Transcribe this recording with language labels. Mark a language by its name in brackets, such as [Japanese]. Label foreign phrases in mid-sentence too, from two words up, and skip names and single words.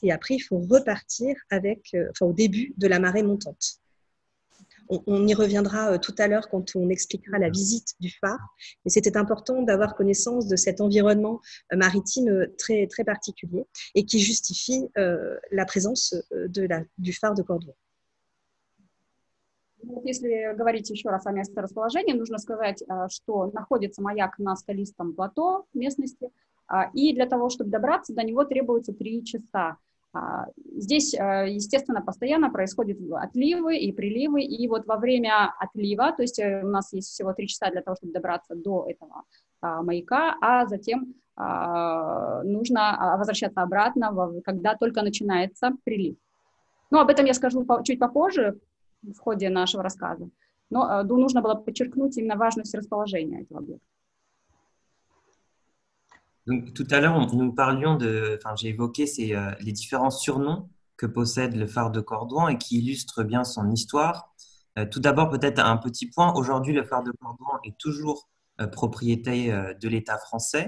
[French] Et après, il faut repartir au début de la marée montante. On y reviendra tout à l'heure quand on expliquera la visite du phare. Mais c'était important d'avoir connaissance de cet environnement maritime très, très particulier et qui justifie la présence du phare de Cordouan. [Russian] Если говорить еще раз о месторасположении, нужно сказать, что находится маяк на скалистом плато местности, и для того, чтобы добраться до него, требуется 3 часа. Здесь, естественно, постоянно происходят отливы и приливы, и вот во время отлива, то есть у нас есть всего 3 часа для того, чтобы добраться до этого маяка, а затем нужно возвращаться обратно, когда только начинается прилив. Но об этом я скажу чуть попозже в ходе нашего рассказа, но нужно было подчеркнуть именно важность расположения этого объекта. [French] Donc, tout à l'heure, j'ai évoqué les différents surnoms que possède le phare de Cordouan et qui illustrent bien son histoire. Tout d'abord, peut-être un petit point. Aujourd'hui, le phare de Cordouan est toujours propriété de l'État français.